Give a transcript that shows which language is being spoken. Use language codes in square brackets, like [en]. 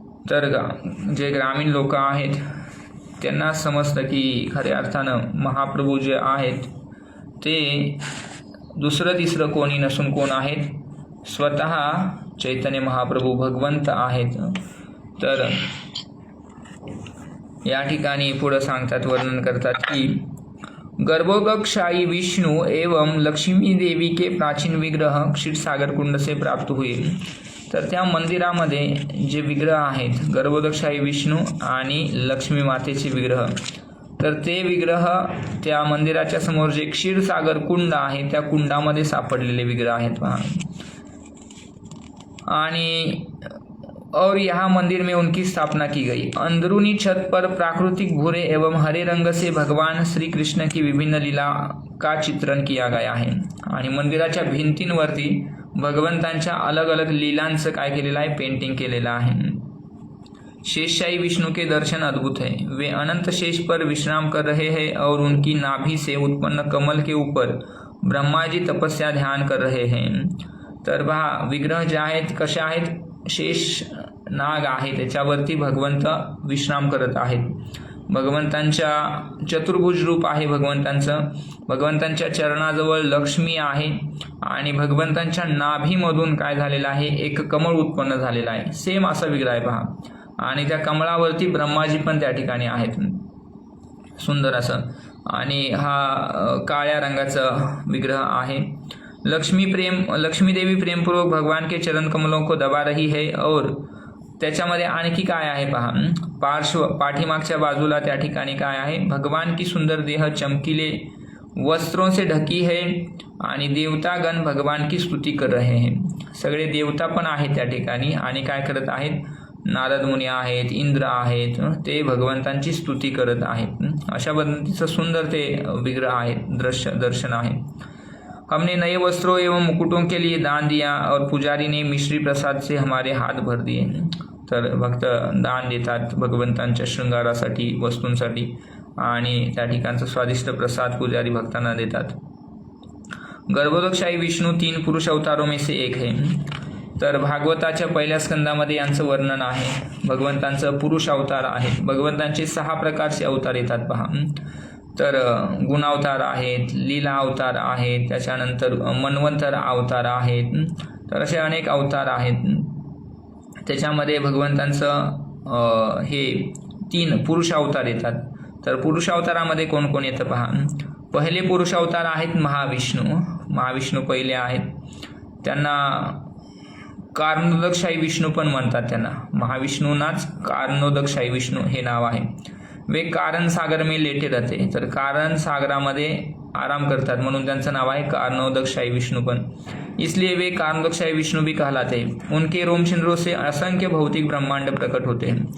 [mr] तर जे ग्रामीण लोक आहेत त्यांना समजतं की खऱ्या अर्थानं महाप्रभू जे आहेत ते दुसरं तिसरं कोणी नसून कोण आहेत, स्वतः चैतन्य महाप्रभू भगवंत आहेत। तर या ठिकाणी पुढं सांगतात, वर्णन करतात की [hi] गर्भोदकशाही विष्णु एवं लक्ष्मी देवी के प्राचीन विग्रह क्षीर सागर कुंड से प्राप्त हुए। [mr] तर त्या मंदिरामध्ये जे विग्रह आहेत गर्भोदकशाही विष्णू आणि लक्ष्मी मातेचे विग्रह, तर ते विग्रह त्या मंदिराच्या समोर जे क्षीरसागर कुंड आहे त्या कुंडामध्ये सापडलेले विग्रह आहेत पहा। [hi] आणि और यहाँ मंदिर में उनकी स्थापना की गई। अंदरूनी छत पर प्राकृतिक भूरे एवं हरे रंग से भगवान श्री कृष्ण की विभिन्न लीला का चित्रण किया गया है। [mr] आणि मंदिराच्या भिंतींवरती भगवंतांच्या अलग अलग लीलांचं काय केलेलं आहे, पेंटिंग केलेलं आहे। [hi] शेषशाही विष्णु के दर्शन अद्भुत है। वे अनंत शेष पर विश्राम कर रहे हैं और उनकी नाभि से उत्पन्न कमल के ऊपर ब्रह्मा जी तपस्या ध्यान कर रहे हैं। [mr] तर पहा विग्रह जे आहेत कसे आहेत, शेष नाग आहे त्याच्यावरती भगवंत विश्राम करत आहेत। भगवंतांच्या चतुर्भुज रूप आहे भगवंतांचं। भगवंतांच्या चरणाजवळ लक्ष्मी आहे आणि भगवंतांच्या नाभीमधून काय झालेलं आहे, एक कमळ उत्पन्न झालेला आहे। सेम असा विग्रह आहे पहा। आणि त्या कमळावरती ब्रह्माजी पण त्या ठिकाणी आहेत, सुंदर असं। आणि हा काळ्या रंगाचा विग्रह आहे। [hi] लक्ष्मी देवी प्रेमपूर्वक भगवान के चरण कमलों को दबा रही है। और [mr] त्याच्यामध्ये आणखी काय आहे [hi] पहा, पाठीमागच्या बाजूला त्या ठिकाणी काय आहे, भगवान की सुंदर देह चमकीले वस्त्रों से ढकी है आणि देवतागण भगवान की स्तुती कर रहे हैं। [mr] सगळे देवता पण आहेत त्या ठिकाणी आणि काय करत आहेत, नारद मुनी आहेत, इंद्र आहेत, ते भगवंतांची स्तुती करत आहेत। अशा पद्धतीचं सुंदर ते विग्रह आहे, दर्शन आहे। [hi] हमने नए वस्त्रों एवं मुकुटों के लिए दान दिया और पुजारी ने मिश्री प्रसाद से हमारे हात भर दिए। [mr] तर भक्त दान देतात भगवंतांच्या शृंगारासाठी, वस्तूंसाठी आणि त्या ठिकाणचा स्वादिष्ट प्रसाद पुजारी भक्तांना देतात। [hi] गर्भोदकशाही विष्णू 3 पुरुष अवतारों में से एक है। [mr] तर भागवताच्या पहिल्या स्कंदामध्ये यांचं वर्णन आहे। भगवंतांचं पुरुष अवतार आहे। भगवंतांचे 6 प्रकारचे अवतार येतात पहा। तर गुणावतार आहेत, लीला अवतार आहेत, त्याच्यानंतर मन्वंतर अवतार आहेत। तर असे अनेक अवतार आहेत। त्याच्यामध्ये भगवंतांचं हे 3 पुरुष अवतार येतात। तर पुरुष अवतारामध्ये कोण कोण येतं पहा। पहिले पुरुष अवतार आहेत महाविष्णू। महाविष्णू पहिले आहेत, त्यांना कारणोदकशाही विष्णू पण म्हणतात। त्यांना महाविष्णूंनाच कारणोदकशाही विष्णू हे नाव आहे। [hi] वे कारण सागर में लेटे रहते। [mr] तर कारण सागरामध्ये आराम करतात म्हणून त्यांचं नाव आहे कारणोदकशाही विष्णू पण, [hi] इसलिए वे कारणोदकशाही विष्णू भी कहलाते। उनके रोमशिंद्रों से असंख्य भौतिक ब्रह्मांड प्रकट होते।